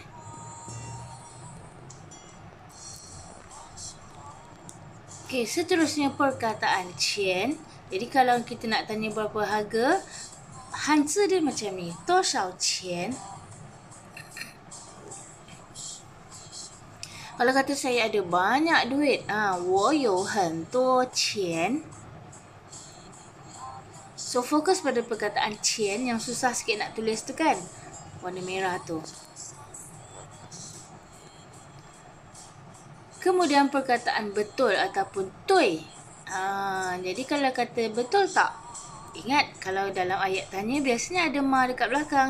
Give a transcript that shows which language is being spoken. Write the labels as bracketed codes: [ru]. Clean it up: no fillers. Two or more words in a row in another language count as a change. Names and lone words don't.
[ms] Okey, seterusnya perkataan qian. Jadi kalau kita nak tanya berapa harga, hanzi dia macam ni. [zh] 多少钱? [ms] Kalau kata saya ada banyak duit, [zh] 我有很多钱. [ms] So fokus pada perkataan qian yang susah sikit nak tulis tu kan. Warna merah tu. Kemudian perkataan betul ataupun tui. Jadi kalau kata betul tak? Ingat kalau dalam ayat tanya biasanya ada ma dekat belakang.